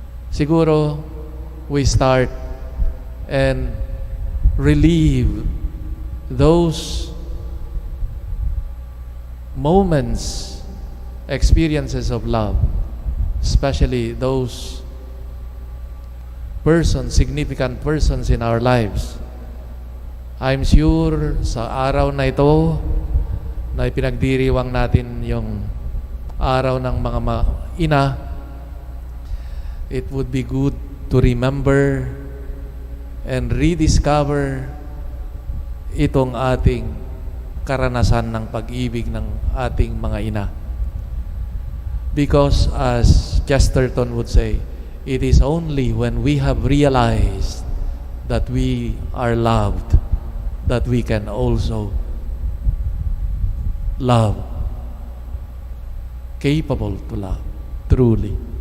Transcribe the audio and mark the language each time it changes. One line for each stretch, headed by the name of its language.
English: Siguro, we start and relieve those moments, experiences of love, especially those persons, significant persons in our lives. I'm sure
Filipino: sa araw na ito na ipinagdiriwang natin yung araw ng mga ina,
English: it would be good to remember and rediscover
Filipino: itong ating karanasan ng pag-ibig ng ating mga ina.
English: Because as Chesterton would say, it is only when we have realized that we are loved that we can also love, capable to love, truly.